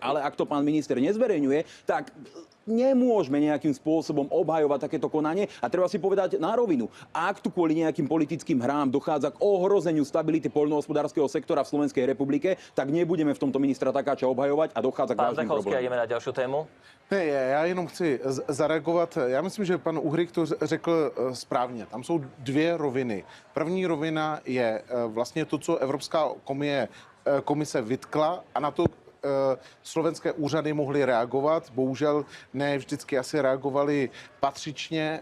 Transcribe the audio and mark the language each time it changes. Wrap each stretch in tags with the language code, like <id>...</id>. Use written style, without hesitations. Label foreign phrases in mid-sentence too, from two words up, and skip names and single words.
<sk>Ale ak to pán minister nezverejňuje, tak nemôžeme nejakým spôsobom obhajovať takéto konanie a treba si povedať na rovinu. Ak tu kvôli nejakým politickým hrám dochádza k ohrozeniu stability poľnohospodárskeho sektora v Slovenskej republike, tak nebudeme v tomto ministra Takáča obhajovať a dochádza k vážnym Zdechovský, problémom. ideme na ďalšiu tému.</sk> <cs>Ne, já jenom chci zareagovat. Já myslím, že pan Uhrik to řekl správně. Tam jsou 2 roviny. První rovina je vlastně to, co Evropská komise vytkla, a na to slovenské úřady mohly reagovat. Bohužel ne vždycky asi reagovali patřičně.</cs>